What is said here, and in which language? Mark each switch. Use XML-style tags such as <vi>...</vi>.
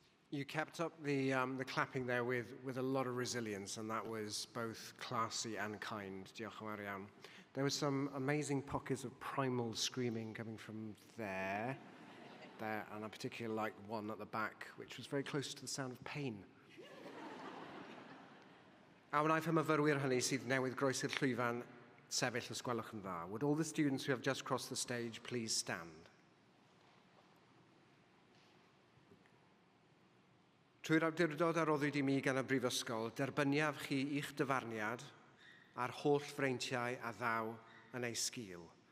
<en>You kept up the clapping there with a lot of resilience, and that was both classy and kind.</en> <cy>Diolch yn fawr iawn.</cy> <en>There were some amazing pockets of primal screaming coming from there, and I particularly liked one at the back, which was very close to the sound of pain.</en> <cy>A wnaeth y myfyrwyr hynny sydd newydd groesi'r llwyfan sefyll os gwelwch yn dda.</cy> <en>Would all the students who have just crossed the stage please stand?</en> <cy>Trwy'r awdurdod a roddwyd I mi gan y Brifysgol, derbyniaf chi i'ch dyfarniad a'r holl freintiau a ddaw yn ei sgil.</cy>